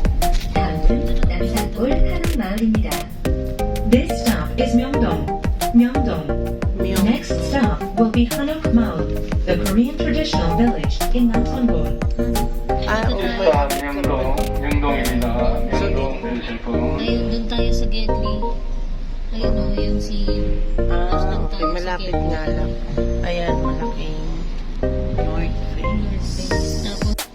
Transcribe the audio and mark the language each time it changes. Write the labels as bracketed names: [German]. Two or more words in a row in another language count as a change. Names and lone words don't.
[Korean] 다음은 남산골 한옥마을입니다. [English] This stop is Myeongdong. Next stop will be Hanok Mall, the Korean traditional village in Namsan-gun. Ah, [Korean] 자, 명동입니다. 명동 내리실 분. [Filipino] Ayun, dun tayo sa Gedli. Ayun o, yung si... Ah, okay. Malapit nga lang. Ayan, malaking North Face. Tapos,